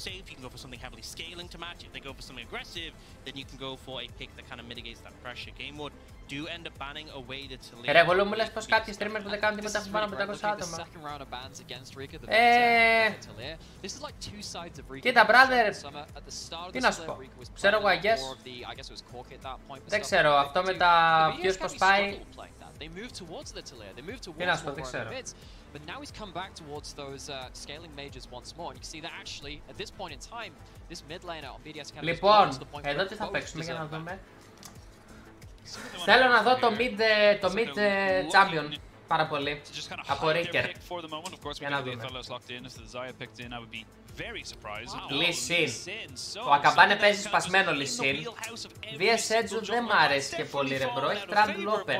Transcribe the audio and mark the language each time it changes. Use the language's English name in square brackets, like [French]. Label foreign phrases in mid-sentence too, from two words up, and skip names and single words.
[Greek] Ρε Woulou μου λες πως κάποιοι streamers που δεν κάνουν τίποτα έχουν πάνω από 500 άτομα. Κοίτα brother, τι να σου πω, ξέρω εγώ [English] I guess. [Greek] Δεν ξέρω, αυτό με τα views πως πάει. Τι να σου πω, δεν ξέρω. [English] But now he's come back towards those scaling mages once more, and you can see that actually at this point in time, this mid laner on BDS Academy. [Greek] Λοιπόν, εδώ τι θα παίξουμε για να δούμε. Θέλω να δω το [English] mid champion [Greek] πάρα πολύ. Από Ricker. Για να δούμε. Lee Sin. Ο Ακαμπάνε παίζει σπασμένο Lee Sin. VS Edge δεν μ' αρέσει και πολύ ρε bro, έχει Trundle Open.